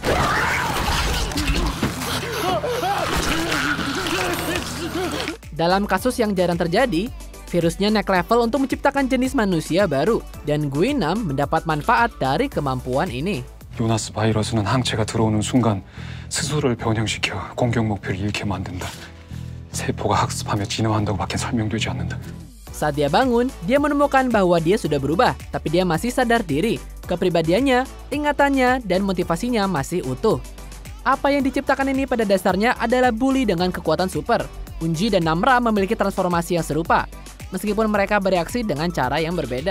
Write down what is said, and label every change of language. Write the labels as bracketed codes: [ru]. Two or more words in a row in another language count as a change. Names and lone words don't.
[id] Dalam kasus yang jarang terjadi, virusnya naik level untuk menciptakan jenis manusia baru, dan Guinam mendapat manfaat dari kemampuan ini. [ko] 요나스 바이러스는 항체가 들어오는 순간 스스로를 변형시켜 공격 목표를 잃게 만든다. 세포가 학습하며 진화한다고 밖에 설명되지 않는다. [id] Saat dia bangun, dia menemukan bahwa dia sudah berubah, tapi dia masih sadar diri. Kepribadiannya, ingatannya, dan motivasinya masih utuh. Apa yang diciptakan ini pada dasarnya adalah bully dengan kekuatan super. Eunji dan Namra memiliki transformasi yang serupa, meskipun mereka bereaksi dengan cara yang berbeda.